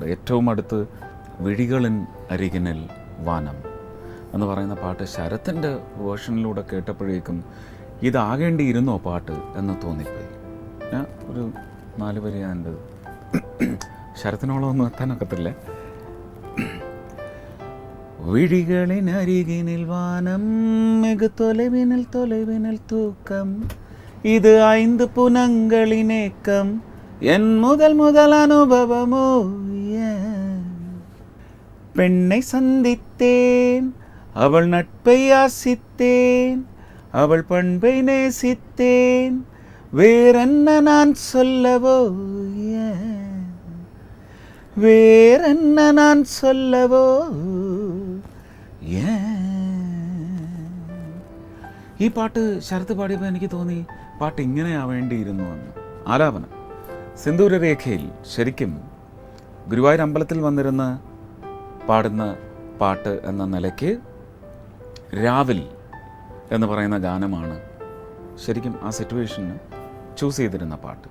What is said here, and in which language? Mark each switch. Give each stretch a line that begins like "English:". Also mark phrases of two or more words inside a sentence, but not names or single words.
Malayalam: ഏറ്റവും അടുത്ത് വിഴികളിൻ അരികിനിൽ വാനം എന്ന് പറയുന്ന പാട്ട് ശരത്തിൻ്റെ വേർഷനിലൂടെ കേട്ടപ്പോഴേക്കും ഇതാകേണ്ടിയിരുന്നോ പാട്ട് എന്ന് തോന്നിപ്പോയി. ഞാൻ ഒരു 4 വരി എൻ്റെ ശരത്തിനോളം ഒന്നും എത്താനൊക്കത്തില്ല.
Tamil: விழிகளினருகினில் வானம் മിகு தொலைவினில் தொலைவினில் தூக்கம் இது 5 புனங்களினேக்கம் என் முதல் அனுபவமோ பெண்ணை சந்தித்தேன் அவள் நட்பை ஆசித்தேன் அவள் பண்பை நேசித்தேன் வேறென்ன நான் சொல்லவோ வேறென்ன நான் சொல்லவோ
Malayalam: ഈ പാട്ട് ശരത്ത് പാടിയപ്പോൾ എനിക്ക് തോന്നി പാട്ട് ഇങ്ങനെ ആവേണ്ടിയിരുന്നു എന്ന്. ആലാപനം സിന്ദൂരരേഖയിൽ ശരിക്കും ഗുരുവായൂർ അമ്പലത്തിൽ വന്നിരുന്ന് പാടുന്ന പാട്ട് എന്ന നിലയ്ക്ക് രാവിൽ എന്ന് പറയുന്ന ഗാനമാണ് ശരിക്കും ആ സിറ്റുവേഷന് ചൂസ് ചെയ്തിരുന്ന പാട്ട്.